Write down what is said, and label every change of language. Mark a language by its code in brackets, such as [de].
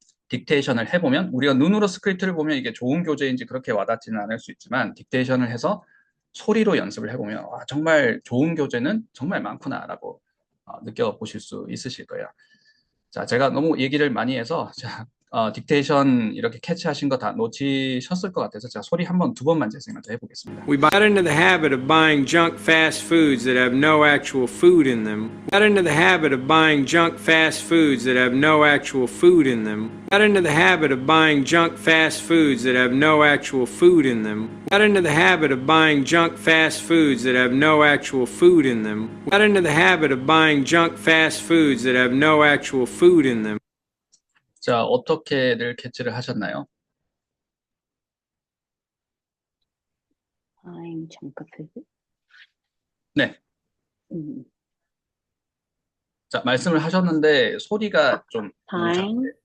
[ko] 딕테이션을 해보면 우리가 눈으로 스크립트를 보면 이게 좋은 교재인지 그렇게 와닿지는 않을 수 있지만 딕테이션을 해서 소리로 연습을 해보면 와, 정말 좋은 교재는 정말 많구나라고 느껴보실 수 있으실 거예요. 자, 제가 너무 얘기를 많이 해서 자, 딕테이션 이렇게 캐치하신 거 다 놓치셨을 것 같아서 제가 소리 한 번, 두 번만 재생을 더 해보겠습니다. [en] We got into the habit of buying junk fast foods that have no actual food in them. We got into the habit of buying junk fast foods that have no actual food in them. We got into the habit of buying junk fast foods that have no actual food in them. We got into the habit of buying junk fast foods that have no actual food in them. We got into the habit of buying junk fast foods that have no actual food in them. [ko] 자, 어떻게들 캐치를 하셨나요? [en] buying junk food. [ko] 네. 음, 자, 말씀을 하셨는데 소리가 좀 [en] buying